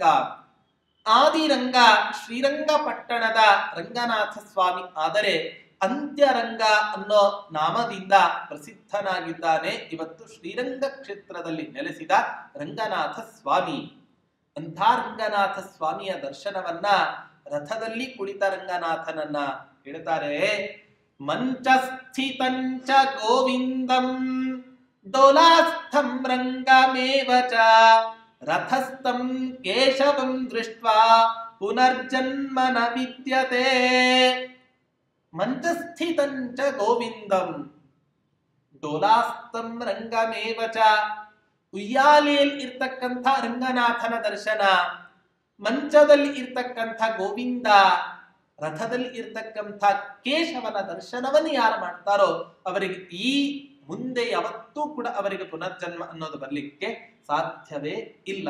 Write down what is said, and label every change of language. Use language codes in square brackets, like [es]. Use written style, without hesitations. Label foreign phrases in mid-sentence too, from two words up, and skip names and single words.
[kn] ಆದಿರಂಗ ಶ್ರೀರಂಗಪಟ್ಟಣದ ರಂಗನಾಥ ಸ್ವಾಮಿ ಆದರೆ ಅಂತ್ಯರಂಗ ಅನ್ನೋ ನಾಮದಿಂದ ಪ್ರಸಿದ್ಧನಾಗಿದ್ದಾನೆ ಇವತ್ತು ಶ್ರೀರಂಗ ಕ್ಷೇತ್ರದಲ್ಲಿ ನೆಲೆಸಿದ ರಂಗನಾಥ ಸ್ವಾಮಿ. ಅಂಥ ರಂಗನಾಥ ಸ್ವಾಮಿಯ ದರ್ಶನವನ್ನ ರಥದಲ್ಲಿ ಕುಳಿತ ರಂಗನಾಥನನ್ನ ಹೇಳ್ತಾರೆ. [sa] ಮಂಚಸ್ಥಿತಂಚ ಗೋವಿಂದಂ ಡೋಲಾಸ್ಥಂ ರಂಗಮೇವ ಚ ರಥಸ್ಥಂ ಕೇಶವಂ ದೃಷ್ಟ್ವಾ ಪುನರ್ಜನ್ಮ ನ ವಿದ್ಯತೆ. ಮಂಚಸ್ಥಿತಂಚ ಗೋವಿಂದಂ ಡೋಲಾಸ್ಥಂ ರಂಗಮೇವ ಚ. [kn] ಉಯ್ಯಾಲೆಯಲ್ಲಿ ಇರ್ತಕ್ಕಂಥ ರಂಗನಾಥನ ದರ್ಶನ, ಮಂಚದಲ್ಲಿ ಇರ್ತಕ್ಕಂಥ ಗೋವಿಂದ, ರಥದಲ್ಲಿ ಇರ್ತಕ್ಕಂಥ ಕೇಶವನ ದರ್ಶನವನ್ನು ಯಾರು ಮಾಡ್ತಾರೋ ಅವರಿಗೆ ಈ ಮುಂದೆ ಯಾವತ್ತೂ ಕೂಡ ಅವರಿಗೆ ಪುನರ್ಜನ್ಮ ಅನ್ನೋದು ಬರ್ಲಿಕ್ಕೆ ಸಾಧ್ಯವೇ ಇಲ್ಲ.